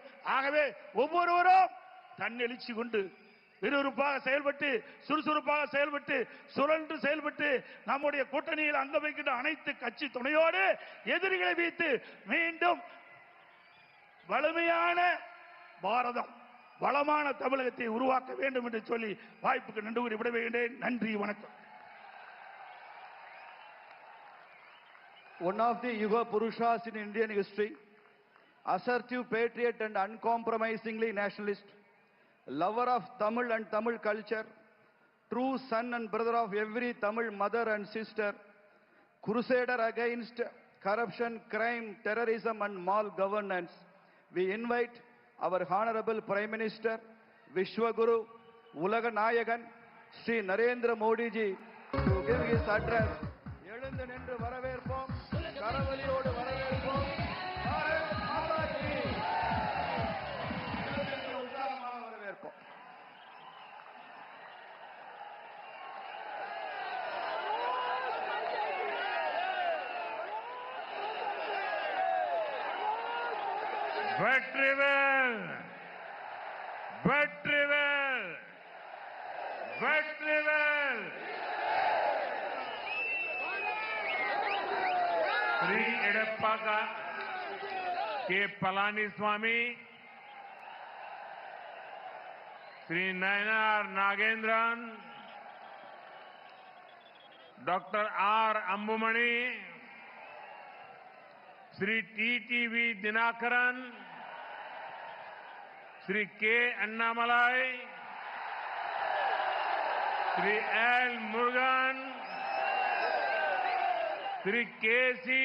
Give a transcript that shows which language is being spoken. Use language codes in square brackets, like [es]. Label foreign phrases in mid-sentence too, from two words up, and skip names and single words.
[ta] ஆகவே ஒவ்வொருவரும் தன்னெழுச்சி கொண்டு விறுவிறுப்பாக செயல்பட்டு, சுறுசுறுப்பாக செயல்பட்டு, சுழன்று செயல்பட்டு நம்முடைய கூட்டணியில் அங்க வைக்கின்ற அனைத்து கட்சி துணையோடு எதிரிகளை வைத்து மீண்டும் வலிமையான பாரதம், வளமான தமிழகத்தை உருவாக்க வேண்டும் என்று சொல்லி வாய்ப்புக்கு நன்றி கூறி விடைபெறுகிறேன். நன்றி, வணக்கம். [en] One of the Yuga Purushas in Indian history, assertive patriot and uncompromisingly nationalist, lover of Tamil and Tamil culture, true son and brother of every Tamil mother and sister, crusader against corruption, crime, terrorism and malgovernance, we invite our Honorable Prime Minister, Vishwaguru, Ulaga Nayagan, Sri Narendra Modi ji to give his address. [ta] எழுந்து நின்று வரவேற்போம், கரவொலியோடு வரவேற்போம். உற்சாகமாக வரவேற்போம். வெற்றிவேல், வெற்றிவேல், வெற்றிவேல். [hi] श्री एडप्पा के पलानीस्वामी, श्री नयनार नागेंद्रन, डॉक्टर आर अंबुमणि, श्री टीटीवी दिनाकरन, श्री के अन्नामलाई, श्री एल मुरुगन, श्री के.सी.